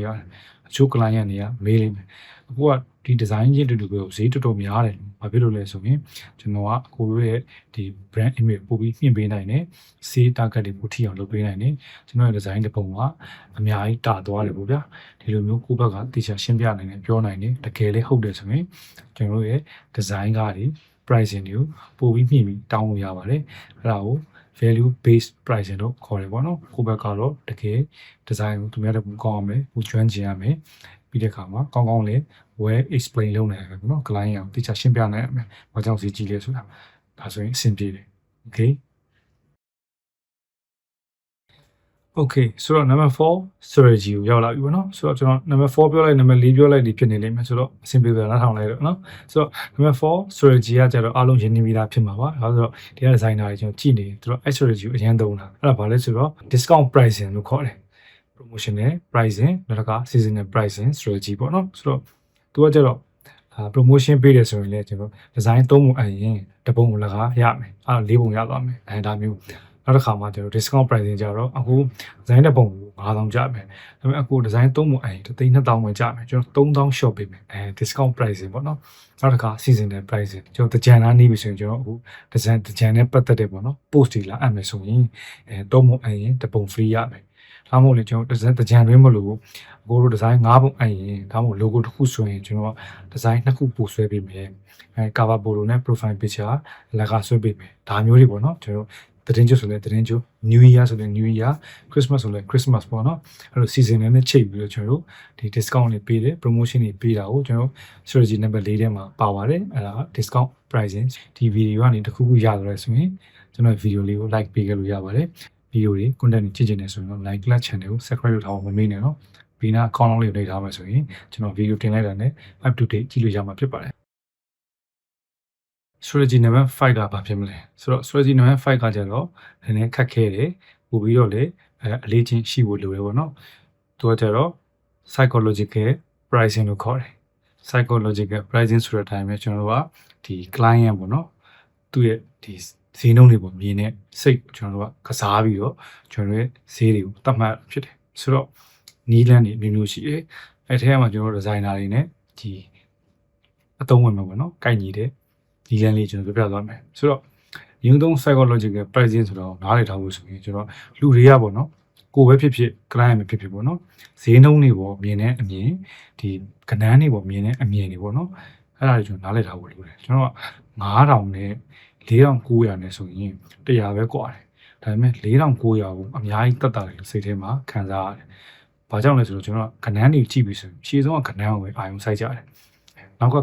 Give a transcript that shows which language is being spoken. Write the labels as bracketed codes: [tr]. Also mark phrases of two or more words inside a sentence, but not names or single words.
[my] ရတယ်အချို့ client တွေကမေးလိမ့်မယ်အခုကဒီ design ချင်းတူတူပဲဈေးတော်တော်များတယ်ဘာဖြစ်လို့လဲဆိုရင်ကျွန်တော်ကကိုတို့ရဲ့ဒီ [en] brand image [my] ပို့ပြီးမြင့်ပေးနိုင် တယ် [en] sales target [my] တွေပို့ထိအောင်လုပ်ပေးနိုင်တယ်ကျွန်တော်ရဲ့ design တစ်ပုံကအများကြီးတာသွားတယ်ပေါ့ဗျာဒီလိုမျိုးကိုယ့်ဘက်ကတေချာရှင်းပြနိုင်တယ်ပြောနိုင်တယ်တကယ်လည်းဟုတ်တယ်ဆိုရင်ကျွန်တော်ရဲ့ design ကားတွေ pricing တွေကိုပို့ပြီးမြင့်ပြီးတောင်းလို့ရပါတယ်အဲ့ဒါကို [en] value based pricing [my] တော့ခေါ်တယ်ပေါ့နော်ကိုယ့်ဘက်ကတော့တကယ် design ကိုသူများတို့ကောင်းအောင်မယ်ကိုကျွမ်းကျင်ရမယ်ပြီးတဲ့အခါမှာကောင်းကောင်းလေး [en] well explain [my] လုပ်နိုင်ရမယ်ပေါ့နော် client အောင်တိကျရှင်းပြနိုင်ရမယ်ဘာကြောင့်စီကြည့်လဲဆိုတာဒါဆိုရင်အဆင်ပြေတယ် okay okay ဆိုတော့ [en] number 4 strategy [my] ကိုရောက်လာပြီပေါ့နော်ဆိုတော့ကျွန်တော် [en] number 4 [my] ပြောလိုက် [en] number 4 [my] ပြောလိုက်ဒီဖြစ်နေလိမ့်မယ်ဆိုတော့အဆင်ပြေတယ်လားထောင်လိုက်တော့နော်ဆိုတော့ [en] number 4 strategy [my] ကကျတော့အားလုံးရင်းနှီးပြီးသားဖြစ်မှာပါဒါဆိုတော့ဒီ designer တွေကျွန်တော်ကြည့်နေသူတို့ strategy ကိုအရင်သုံးတာအဲ့ဒါဘာလဲဆိုတော့ [en] discount pricing [my] လို့ခေါ်တယ် [en] promotional pricing [my] နောက်က [en] seasonal pricing strategy [my] ပေါ့နော်ဆိုတော့သူကကျတော့ promotion ပေးတယ်ဆိုရင်လည်းကျွန်တော် design သုံးပုံအရင်တပုံလကားရမယ်အဲ့၄ပုံရသွားမယ်အဲဒါမျိုးနောက်တစ်ခါမှကျွန်တော် [en] discount pricing [my] ကြတော့အခု design တဲ့ပုံကို9000ကျမယ်ဒါပေမဲ့အခု design သုံးပုံအရင်3000ပဲကျမယ်ကျွန်တော်3000 short ပေးမယ် [en] discount pricing [my] ပေါ့ နော်နောက်တစ်ခါ [en] seasonal pricing [my] ကျွန်တော်တကြံသားနေပြီဆိုရင်ကျွန်တော်အခု design တကြံနဲ့ပတ်သက်တဲ့ပေါ့နော် post တွေလာအပ်မယ်ဆိုရင်သုံးပုံအရင်တပုံ free ရမယ်ဒါမှမဟုတ်လေကျွန်တော် design တကြံတွင်းမလို့ကို တို့ design 5ပုံအရင်ဒါမှမဟုတ် logo တစ်ခုဆိုရင်ကျွန်တော် design နှစ်ခုပို့ဆွဲပေးမယ် [en] cover photo [my] နဲ့ [en] profile picture [my] လက်ကဆွဲပေးမယ်ဒါမျိုးတွေ ပေါ့နော်ကျွန်တော်သတင်းကျဆိုလဲသတင်းကျ [en] new year [my] ဆိုလဲ [en] new year christmas [my] ဆိုလဲ christmas ပေါ့နော်အဲ့လို season နဲ့ချိန်ပြီးတော့ကျွန်တော်တို့ဒီ discount တွေပေးတယ် promotion တွေပေးတာကိုကျွန်တော် [en] strategy number 4 [my] ထဲမှာပါပါတယ်အဲ့ဒါ [en] discount pricing [my] ဒီ video ကနေတစ်ခုခုရသွားတယ်ဆိုရင်ကျွန်တော် video လေးကို like ပေးခဲ့လို့ရပါတယ် video တွေ content တွေကြည့်ချင်တယ်ဆိုရင်တော့ like class channel ကို subscribe လုပ်ထားအောင်မမေ့နဲ့နော်ပြီးနောက် account လေးကိုနှိပ်ထားမယ်ဆိုရင်ကျွန်တော် video တင်လိုက်တာနဲ့ [en] up to date [my] ကြည့်လို့ရမှာဖြစ်ပါတယ် [en] strategy number 5 [my] ကဘာဖြစ်မလဲဆိုတော့ [en] strategy number 5 [my] ကကျတော့နည်းနည်းခက်ခဲတယ်ပို့ပြီးတော့လေအလေးချင်းရှိဖို့လိုတယ်ပေါ့နော်သူကကျတော့ [en] psychological pricing [my] လို့ခေါ်တယ် [en] psychological pricing [my] ဆိုတဲ့အတိုင်းပဲကျွန်တော်တို့ကဒီ client ပေါ့နော်သူ့ရဲ့ဒီဈေးနှုန်းတွေပေါ့မြင်တဲ့စိတ်ကျွန်တော်တို့ကကစားပြီးတော့ကျွန်တော်ရဲ့ဈေးတွေကိုတတ်မှတ်ဖြစ်တယ်ဆိုတော့နီးလန်းတွေမျိုးရှိတယ်အဲ့ထဲမှာကျွန်တော်တို့ designer တွေ နဲ့ဒီအသုံးဝင်မှာပေါ့နော်ကိုက်ညီတဲ့ဒီလမ်းလေးကျွန်တော်ပြပြသွားမယ်ဆိုတော့ရုံသုံး [en] psychological pricing [my] ဆိုတော့နားလည်ထားဖို့ဆိုရင်ကျွန်တော်လူတွေကပေါ့နော်ကိုပဲဖြစ်ဖြစ် client ပဲဖြစ်ဖြစ်ပေါ့နော်ဈေးနှုန်းတွေပေါ့မြင်တဲ့အမြင်ဒီကဏ္ဍတွေပေါ့မြင်တဲ့အမြင်တွေပေါ့နော်အဲ့ဒါတွေကျွန်တော်နားလည်ထား ဖို့လိုတယ်ကျွန်တော်က9000နဲ့4900နဲ့ဆိုရင်100ပဲကွာတယ်ဒါပေမဲ့4900ကိုအများကြီးတက်တာတယ်စိတ်ထဲမှာခံစားရတယ်ဘာကြောင့်လဲဆိုတော့ကျွန်တော်ကဏ္ဍတွေကြည့်ပြီးဆိုရင်ရှေ့ဆုံးကကဏ္ဍကိုပဲအာရုံစိုက်ကြတယ်နောက်က